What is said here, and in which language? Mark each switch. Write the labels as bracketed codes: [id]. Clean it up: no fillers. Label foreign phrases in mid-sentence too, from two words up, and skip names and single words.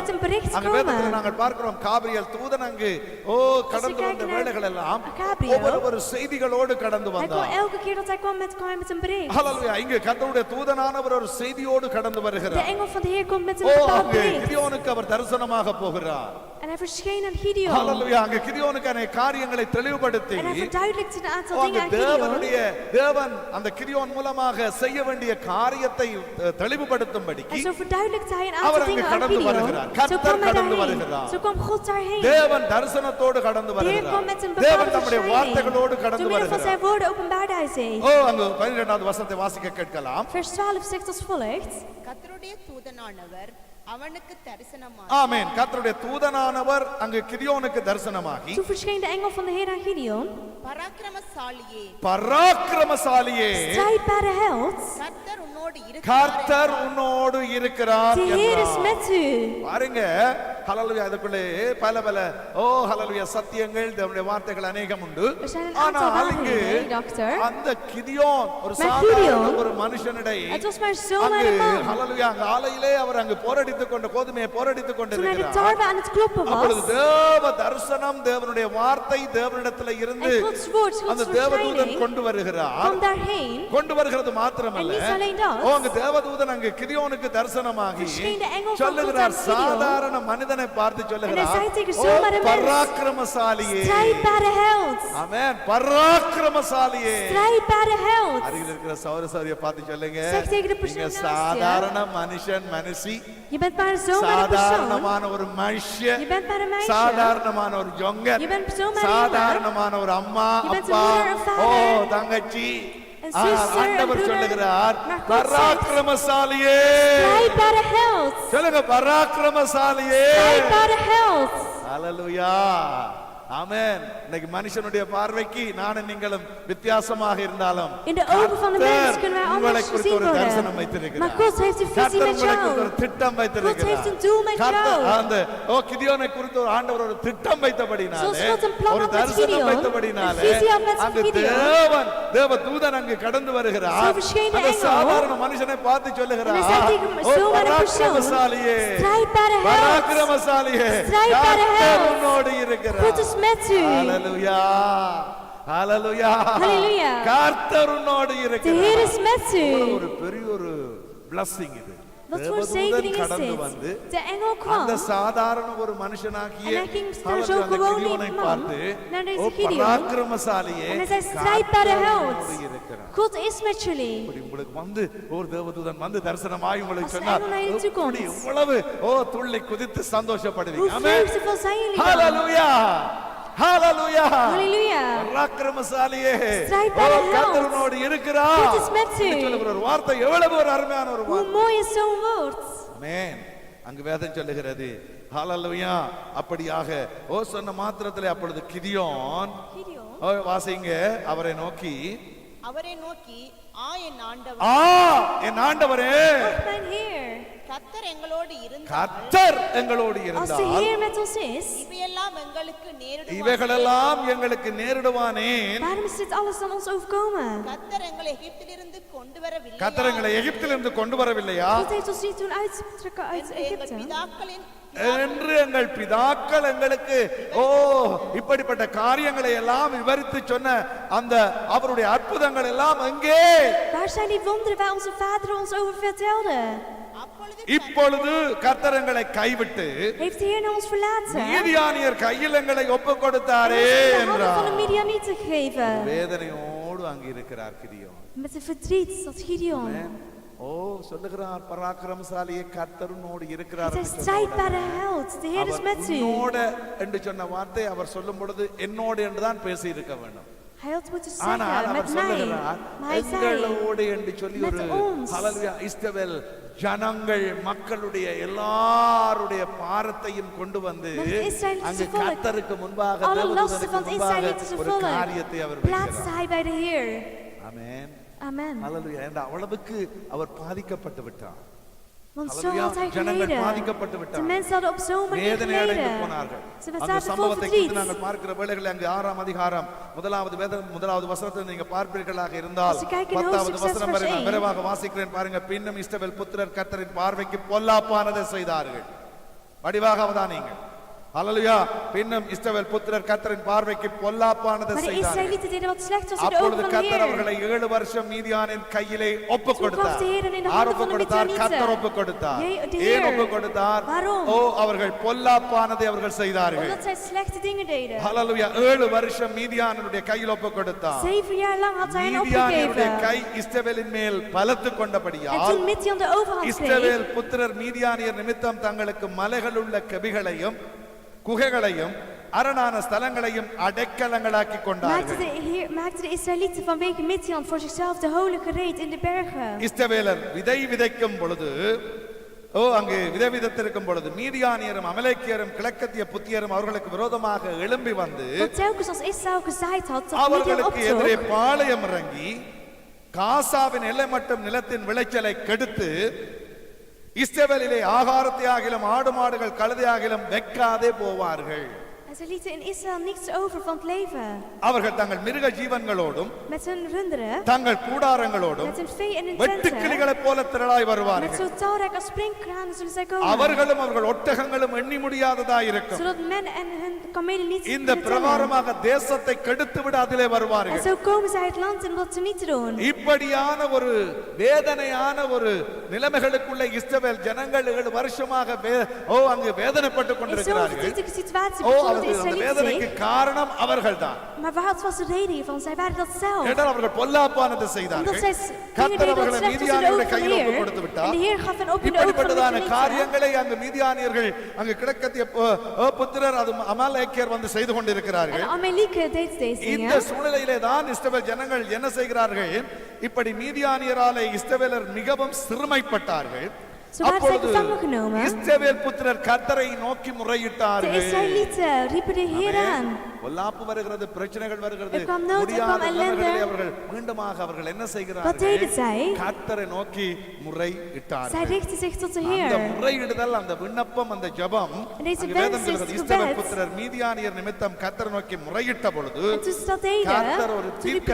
[ta] அங்கு வேதத்தில் நாங்கள் பார்க்கிறோம், காபிரியல் தூதன் அங்கு கடந்து வந்த வேளைகள் எல்லாம் ஒவ்வொரு செய்திகளோடு கடந்து வந்தார். ஹல்லேலூயா. இங்கு கர்த்தருடைய தூதனானவர் ஒரு செய்தியோடு கடந்து வருகிறார். கிதியோனுக்கு அவர் தரிசனமாக போகிறார். [nl] En hij verscheen aan Gideon. Halleluja. [ta] அங்கே கிதியோனுக்கு அநேக காரியங்களை தெளிவுபடுத்தி [nl] En hij verduidelijkte een aantal dingen aan [ta] தேவன் அந்த கிதியோன் மூலமாக செய்ய வேண்டிய காரியத்தை தெளிவுபடுத்தும்படி [nl] En zo verduidelijkte hij een aantal dingen aan Gideon. Zo kwam hij daarheen. Zo kwam God daarheen. [ta] தேவன் தரிசனத்தோடு கடந்து வருகிறார். [nl] Heer kwam met een [ta] தேவன் [nl] bepaalde [ta] தம்முடைய வார்த்தைகளோடு [nl] verschijning. [ta] கடந்து [nl] Door middel van [ta] வருகிறார். [nl] zijn woorden openbaarde hij zich. [ta] அங்கு 12வது வசனத்தை வாசிக்க கேட்கலாம். [nl] Vers 12 zegt als volgt. [ta] கர்த்தருடைய தூதனானவர் அவனுக்கு தரிசனமாகி. ஆமென். கர்த்தருடைய தூதனானவர் அங்கு கிதியோனுக்கு தரிசனமாகி. [nl] Toen verscheen de engel van de Heer aan Gideon. [ta] பராக்கிரமசாலியே, பராக்கிரமசாலியே, [nl] strijdbare held. [ta] கர்த்தர் உன்னோடு இருக்கிறார். கர்த்தர் உன்னோடு இருக்கிறார் [nl] De Heer is [ta] என்றார். [nl] met u. [ta] பாருங்க, ஹல்லேலூயா. அதுக்குள்ளே பல ஹல்லேலூயா சத்தியங்கள், தேவனுடைய வார்த்தைகள் அநேகம் உண்டு. [nl] Er zijn een aantal waarheden, dokter. [ta] அந்த கிதியோன் ஒரு [nl] Maar [ta] சாதாரண [nl] Gideon, [ta] ஒரு மனுஷனிடை [nl] Het was maar zomaar een man. [ta] ஹல்லேலூயா அங்க ஆலையிலே அவர் அங்கு போரடித்துக் கொண்டு கோதுமையை போரடித்துக் [nl] Toen hij de [ta] கொண்டிருக்கிறார். [nl] tarwe aan het kloppen [ta] அப்பொழுது [nl] was. [ta] தேவ தரிசனம், தேவனுடைய வார்த்தை தேவனிடத்தில் இருந்து [nl] En Gods woord, [ta] அந்த [nl] Gods [ta] தேவதூதன் [nl] verschijning [ta] கொண்டு வருகிறார். [nl] kwam daarheen. [ta] கொண்டு வருகிறது மாத்திரமல்ல, [nl] En niet alleen dat. [ta] அங்க தேவதூதன் அங்கு கிதியோனுக்கு தரிசனமாகி [nl] Verscheen de engel van [ta] சொல்லுகிறார், [nl] God aan Gideon. [ta] சாதாரண மனிதனை பார்த்து [nl] En [ta] சொல்லுகிறார், [nl] hij zei tegen zomaar een mens. [ta] பராக்கிரமசாலியே. [nl] Strijdbare held. [ta] ஆமென். பராக்கிரமசாலியே. [nl] Strijdbare held. [ta] அருகில் இருக்கிற சகோதர சகோதரியை பார்த்து சொல்லுங்க, [nl] Zeg tegen de persoon [ta] நீங்க [nl] naast je. [ta] சாதாரண மனுஷி, [nl] Je bent maar zomaar een persoon. [ta] சாதாரணமான ஒரு மனுஷன், [nl] Je bent maar een meisje. [ta] சாதாரணமான ஒரு ஜொங்க, [nl] Je bent zomaar een [ta] சாதாரணமான ஒரு அம்மா, [nl] Je bent een [ta] அப்பா, [nl] moeder, een vader. [ta] தங்கச்சி. [nl] Een zuster, een [ta] ஆண்டவர் [nl] broeder. [ta] சொல்லுகிறார், [nl] Maar God zegt, [ta] பராக்கிரமசாலியே. [nl] Strijdbare held. [ta] சொல்லுங்க, பராக்கிரமசாலியே. [nl] Strijdbare held. [ta] ஹல்லேலூயா. ஆமென். இன்னைக்கு மனுஷனுடைய பார்வைக்கு நானும் நீங்களும் வித்தியாசமாக இருந்தாலும் [nl] In de ogen van de mens kunnen wij [ta] உங்களை [nl] anders [ta] குறித்து [nl] gezien [ta] ஒரு தரிசனம் [nl] worden. [ta] வைத்திருக்கிறார். [nl] Maar God heeft een visie [ta] கர்த்தர் [nl] met [ta] உங்களை குறித்து ஒரு [nl] jou. [ta] திட்டம் [nl] God [ta] வைத்திருக்கிறார். [nl] heeft een doel met [ta] கர்த்தர் [nl] jou. [ta] அந்த கிதியோனை குறித்து ஒரு ஆண்டவர் ஒரு திட்டம் வைத்தபடினாலே, [nl] Zoals God een plan [ta] ஒரு [nl] had met [ta] தரிசனம் [nl] Gideon, [ta] வைத்தபடினாலே, [nl] een visie had met [ta] அங்கு [nl] Gideon. [ta] தேவதூதன் அங்கு கடந்து வருகிறார். [nl] Zo verscheen de [ta] அந்த [nl] engel. [ta] சாதாரண மனுஷனை பார்த்து [nl] En [ta] சொல்லுகிறார், [nl] hij zei tegen [ta] ஓ [nl] zomaar een persoon. [ta] பராக்கிரமசாலியே, [nl] Strijdbare held. [ta] பராக்கிரமசாலியே, [nl] Strijdbare [ta] கர்த்தர் [nl] held. [ta] உன்னோடு இருக்கிறார். [nl] God is met u. [ta] ஹல்லேலூயா. ஹல்லேலூயா. [nl] Halleluja. [ta] கர்த்தர் உன்னோடு [nl] De Heer [ta] இருக்கிறார். [nl] is met u. [ta] ஒரு பெரிய ஒரு blessing இது. [nl] Wat voor [ta] தேவதூதன் [nl] zegening is [ta] கடந்து வந்து [nl] dit? De engel [ta] அந்த [nl] kwam. [ta] சாதாரண ஒரு மனுஷனாகிய [nl] En hij ging naar [ta] ஹல்லேலூயா, [nl] zo'n [ta] அந்த [nl] gewone [ta] கிதியோனை [nl] man, [ta] பார்த்து, [nl] naar deze [ta] ஓ [nl] Gideon. [ta] பராக்கிரமசாலியே, [nl] En hij zei, strijdbare [ta] கர்த்தர் [nl] held. [ta] உன்னோடு இருக்கிறார். [nl] God is met jullie. [ta] இப்படி உங்களுக்கு வந்து ஒரு தேவதூதன் வந்து தரிசனமாய் உங்களுக்கு [nl] Als de [ta] சொன்னார், [nl] engel naar je toe komt. [ta] இப்படி இவ்வளவு துள்ளி குதித்து சந்தோஷப்படுவீங்க. [nl] Hoe [ta] ஆமென். [nl] vreugdevol zijn jullie dan? [ta] ஹல்லேலூயா. ஹalleluya [nl] Halleluja. [ta] பராக்கிரமசாலியே [nl] Strijdbare held. [ta] கர்த்தர் உன்னோடு இருக்கிறார் [nl] God is met you. [ta] என்று சொல்லுகிற ஒரு வார்த்தை எவ்வளவு ஒரு அருமையான ஒரு [nl] Hoe [ta] வார்த்தை. [nl] mooi is zo'n woord. [ta] ஆமென். அங்கு வேதம் சொல்லுகிறது ஹalleluya அப்படியாக சொன்ன மாத்திரத்திலே அப்பொழுது கிதியோன் [nl] Gideon. [ta] வாசிங்க அவரை நோக்கி அவரை நோக்கி என் ஆண்டவர் என் ஆண்டவரே [nl] Ach, mijn Heer. [ta] கர்த்தர் எங்களோடு இருந்தால் கர்த்தர் எங்களோடு [nl] Als de [ta] இருந்தால் [nl] Heer met ons is, [ta] இவையெல்லாம் எங்களுக்கு நேரிடுவானே. இவைகளெல்லாம் எங்களுக்கு நேரிடுவானேன். [nl] waarom is dit alles dan ons overkomen? [ta] கர்த்தர் எங்களை எகிப்திலிருந்து கொண்டு வரவில்லை. கர்த்தர் எங்களை எகிப்திலிருந்து கொண்டு வரவில்லையா [nl] God heeft ons niet toen uittrekken uit [ta] எங்கள் [nl] Egypte. [ta] பிதாக்களின் என்று எங்கள் பிதாக்கள் எங்களுக்கு இப்படிப்பட்ட காரியங்களை எல்லாம் விவரித்து சொன்ன அந்த அவருடைய அற்புதங்கள் எல்லாம் எங்கே? [nl] Waar zijn die wonderen waar onze vader ons over vertelde? [ta] அப்பொழுது இப்பொழுது கர்த்தர் எங்களை கைவிட்டு [nl] Heeft de Heer naar ons verlaten? [ta] மீதியானியர் கையில் எங்களை ஒப்பு கொடுத்தாரே [nl] Ons in de handen van de [ta] என்றார். [nl] Midianieten gegeven. [ta] வேதனையோடு அங்கு இருக்கிறார் கிதியோன். [nl] Met een verdriet, dat Gideon. [ta] சொல்லுகிறார் பராக்கிரமசாலியே கர்த்தருனோடு இருக்கிறார் [nl] Het is [ta] என்று [nl] strijdbare held. De Heer is [ta] அவர் [nl] met u. [ta] உன்னோடு என்று சொன்ன வார்த்தை அவர் சொல்லும் பொழுது என்னோடு என்று தான் பேசி இருக்க வேண்டும். [nl] Hij had moeten [ta] ஆனால் [nl] zeggen, [ta] அவர் [nl] met mij. [ta] சொல்லுகிறார் [nl] Maar hij zei, [ta] எங்களோடு என்று சொல்லி [nl] met [ta] ஒரு [nl] ons. [ta] ஹalleluya இஸ்ரவேல் ஜனங்கள் மக்களுடைய எல்லாருடைய பாரத்தையும் கொண்டு வந்து [nl] Met het Israëlitische [ta] அங்கு [nl] volk. [ta] கர்த்தருக்கு முன்பாக [nl] Alle lasten [ta] தேவதூதனுக்கு [nl] van het [ta] முன்பாக [nl] Israëlitische [ta] ஒரு [nl] volk [ta] காரியத்தை அவர் [nl] plaatste [ta] வைக்கிறார். [nl] hij bij de Heer. [ta] ஆமென். [nl] Amen. [ta] ஹalleluya என்ற அளவுக்கு அவர் பாதிக்கப்பட்டு விட்டார். [nl] Want zo Halleluja. had hij [ta] ஜனங்கள் [nl] geleden. [ta] பாதிக்கப்பட்டு [nl] De [ta] விட்டார். [nl] mensen hadden op zo'n manier [ta] வேதனை அடைந்து [nl] geleden. [ta] போனார்கள். [nl] Ze [ta] அந்த [nl] zaten vol [ta] சம்பவத்தை [nl] verdriet. [ta] குறித்து நாங்கள் பார்க்கிற வேளைகளில் அங்கு 6ஆம் அதிகாரம் முதலாவது வசனத்தை நீங்க பார்ப்பீர்களாக இருந்தால் [nl] Als je kijkt in [ta] 10வது [nl] hoofdstuk 6 [ta] வசனம் வரை [nl] vers [ta] நான் [nl] 1. [ta] விரைவாக வாசிக்கிறேன் பாருங்க. பின்னும் இஸ்ரவேல் புத்திரர் கர்த்தரின் பார்வைக்கு பொல்லாப்பானதை செய்தார்கள். வடிவாக அவதானியுங்கள். ஹalleluya. பின்னும் இஸ்ரவேல் புத்திரர் கர்த்தரின் பார்வைக்கு பொல்லாப்பானதை [nl] Maar de [ta] செய்தார்கள். [nl] Israëlieten deden wat slechts was in de [ta] அப்பொழுது [nl] ogen van de [ta] கர்த்தர் [nl] Heer. [ta] அவர்களை 7 வருஷம் மீதியானின் கையிலே ஒப்பு [nl] Toen [ta] கொடுத்தார். [nl] gaf de Heer in de [ta] யார் [nl] handen [ta] ஒப்பு [nl] van de [ta] கொடுத்தார்? [nl] Midianieten. [ta] கர்த்தர் ஒப்பு கொடுத்தார். [nl] De [ta] ஏன் [nl] Heer. [ta] ஒப்பு கொடுத்தார்? [nl] Waarom? [ta] அவர்கள் பொல்லாப்பானதை அவர்கள் செய்தார்கள். [nl] Omdat zij slechte dingen deden. [ta] ஹalleluya 7 வருஷம் மீதியானுடைய கையில் ஒப்பு கொடுத்தார். [nl] 7 jaar lang had hij hen [ta] மீதியானுடைய [nl] opgegeven. [ta] கை இஸ்ரவேலின் மேல் பலத்து [nl] En [ta] கொண்டபடியால் [nl] toen Midian de overhand kreeg, [ta] இஸ்ரவேல் புத்திரர் மீதியானியர் நிமித்தம் தங்களுக்கு மலைகள் உள்ள கெபிகளையும் குகைகளையும் அரணான ஸ்தலங்களையும் அடைக்கலங்களாக்கி கொண்டார்கள். [nl] maakte de Israëlieten vanwege Midian voor zichzelf de holen gereed in de bergen. [ta] இஸ்ரவேலர் விதை விதைக்கும் பொழுது அங்கு விதை விதைத்திருக்கும் பொழுது மீதியானியரும் அமலேக்கியரும் கிழக்கத்திய புத்தியரும் அவர்களுக்கு விரோதமாக எழும்பி வந்து [nl] Want telkens als Israël gezaaid had, dat Midian [ta] அவர்களுக்கு எதிரே [nl] optrok, [ta] பாளையம் இறங்கி காசாவின் எல்லை மட்டும் நிலத்தின் விளைச்சலை கெடுத்து இஸ்ரவேலிலே ஆகாரத்தை ஆகிலும் ஆடு மாடுகள் கழுதையாகிலும் வைக்காதே போவார்கள். [nl] en ze lieten in Israël niets over van het leven. [ta] அவர்கள் தங்கள் மிருக ஜீவன்களோடும் [nl] Met hun runderen, [ta] தங்கள் கூடாரங்களோடும் [nl] met hun vee en hun tenten, [ta] வெட்டுக்கிளிகளைப் போல திரளாய் [nl] met [ta] வருவார்கள். [nl] zo talrijk als springkranen zullen zij komen. [ta] அவர்களும் அவர்கள் ஒட்டகங்களும் எண்ணி முடியாததா இருக்கும். [nl] Zodat men en hun kamelen niet [ta] இந்த [nl] kunnen tellen. [ta] பிரகாரமாக தேசத்தை கெடுத்து விட அதிலே [nl] En [ta] வருவார்கள். [nl] zo komen zij het land in om dat ze niet te doen. [ta] இப்படியான ஒரு வேதனையான ஒரு நிலைமைகளுக்குள்ள இஸ்ரவேல் ஜனங்கள் 7 வருஷமாக அங்கு வேதனைப்பட்டு [nl] In zo'n [ta] கொண்டிருக்கிறார்கள். [nl] verdrietige situatie [ta] அந்த [nl] bevonden de Israëlieten [ta] வேதனைக்கு [nl] zich. [ta] காரணம் அவர்கள்தான். [nl] Maar wat was de reden hiervan? Zij waren dat zelf. [ta] ஏனென்றால் அவர்கள் பொல்லாப்பானதை [nl] Omdat [ta] செய்தார்கள். [nl] zij dingen [ta] கர்த்தர் [nl] deden dat [ta] அவர்களை [nl] slecht was in de [ta] மீதியானியருடைய [nl] ogen van de [ta] கையில் ஒப்பு [nl] Heer. [ta] கொடுத்து [nl] En [ta] விட்டார். [nl] de Heer gaf hen op in de ogen van de [ta] இப்படிப்பட்டதான [nl] Midianieten. [ta] காரியங்களை அங்கு மீதியானியர்கள் அங்கு கிழக்கத்திய புத்திரர் அது அமலேக்கியர் வந்து செய்து [nl] En [ta] கொண்டிருக்கிறார்கள். [nl] de Amalekieten deed deze [ta] இந்த [nl] dingen. [ta] சூழ்நிலையிலே தான் இஸ்ரவேல் ஜனங்கள் என்ன செய்கிறார்கள்? இப்படி மீதியானியராலே இஸ்ரவேலர் மிகவும் சிறுமைப்பட்டார்கள். [nl] Zo waren zij [ta] அப்பொழுது [nl] gevangen genomen. [ta] இஸ்ரவேல் புத்திரர் கர்த்தரை நோக்கி [nl] De [ta] முறையிட்டார்கள். [nl] Israëlieten riepen de Heer aan. [ta] பொல்லாப்பு வருகிறது, பிரச்சனைகள் வருகிறது, [nl] Er kwam nood, er [ta] முடியாத [nl] kwam ellende. [ta] நிலைமைகளிலே அவர்கள் மீண்டுமாக அவர்கள் என்ன [nl] Wat [ta] செய்கிறார்கள்? [nl] deden zij? [ta] கர்த்தரை நோக்கி [nl] Zij [ta] முறையிட்டார்கள். [nl] richtten zich tot de [ta] அந்த [nl] Heer. [ta] முறையிடுதல், அந்த விண்ணப்பம், அந்த ஜெபம் [nl] En deze [ta] அங்கு வேதம் [nl] wens, [ta] சொல்கிறது, [nl] deze [ta] இஸ்ரவேல் [nl] gebed. [ta] புத்திரர் மீதியானியர் நிமித்தம் கர்த்தரை நோக்கி முறையிட்ட பொழுது [nl] En toen ze dat deden, [ta] கர்த்தர் ஒரு [nl] toen riepen de